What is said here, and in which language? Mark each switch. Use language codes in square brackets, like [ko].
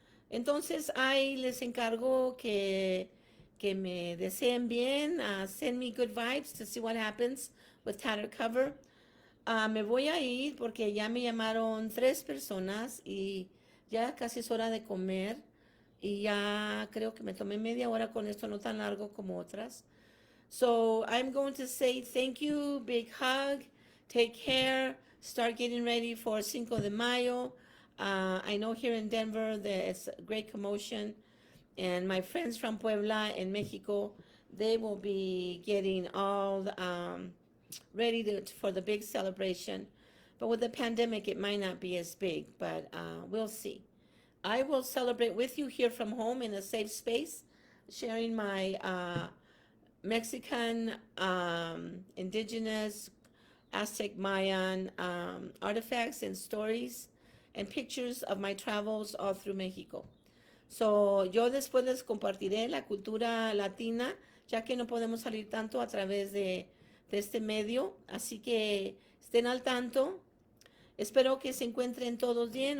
[es] Entonces, ahí les encargo que me deseen bien, [en] send me good vibes to see what happens with Tattered Cover. [es] Me voy a ir porque ya me llamaron 3 personas y ya casi es hora de comer y ya creo que me tomé media hora con esto, no tan largo como otras. [en] So I'm going to say thank you, big hug, take care, start getting ready for Cinco de Mayo. I know here in Denver there's a great commotion, and my friends from Puebla and Mexico, they will be getting all ready for the big celebration. But with the pandemic, it might not be as big, but we'll see. I will celebrate with you here from home in a safe space, sharing my Mexican, indigenous, Aztec, Mayan artifacts and stories and pictures of my travels all through Mexico. [es] So, yo después les compartiré la cultura latina, ya que no podemos salir tanto a través de este medio, así que estén al tanto. Espero que se encuentren todos bien.